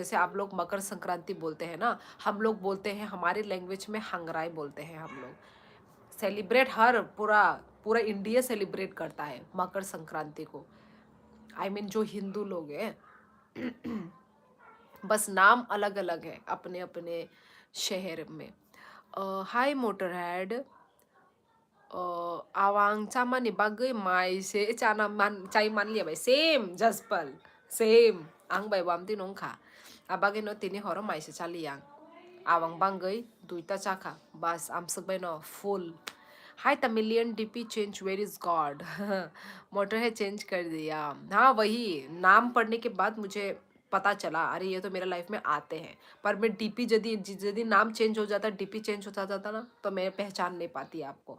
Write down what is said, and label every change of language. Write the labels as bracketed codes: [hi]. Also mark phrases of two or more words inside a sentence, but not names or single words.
[hi] जैसे आप लोग मकर संक्रांति बोलते हैं ना, हम लोग बोलते हैं, हमारे लैंग्वेज में हंगराई बोलते हैं हम लोग। सेलिब्रेट हर पूरा पूरा इंडिया सेलिब्रेट करता है मकर संक्रांति को। [en] I mean [hi] जो हिंदू लोग हैं। बस नाम अलग अलग है अपने अपने शहर में। [en] Hi Motorhead. [trp] awang chama ni bagay mai se chana man chai man liya bai same jaspal same ang bai wam ti nong kha abagay no tini horo mai se chali yang awang bangay duita chaka bas am sak bai no full। [en] Hi Tamilian DP change, where is God? [hi] मोटर है चेंज कर दिया। हाँ वही नाम पढ़ने के बाद मुझे पता चला अरे ये तो मेरे लाइफ में आते हैं। पर मैं डीपी यदि यदि नाम चेंज हो जाता, डीपी चेंज हो जाता ना, तो मैं पहचान नहीं पाती आपको।